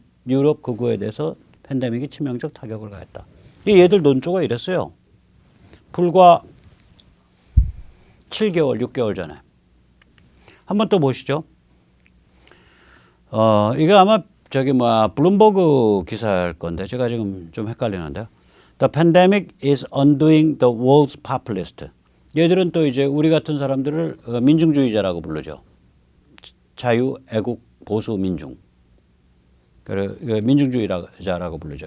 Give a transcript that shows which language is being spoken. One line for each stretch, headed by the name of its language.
Korean: 유럽 극우에 대해서 팬데믹이 치명적 타격을 가했다. 얘들 논조가 이랬어요. 불과 7개월, 6개월 전에. 한번 또 보시죠. 이거 아마 블룸버그 기사일 건데 제가 지금 좀 헷갈리는데요.
English: The pandemic is undoing the world's populist.
Korean: 얘들은 또 이제 우리 같은 사람들을 민중주의자라고 부르죠. 자유, 애국, 보수, 민중. 민중주의자라고 부르죠.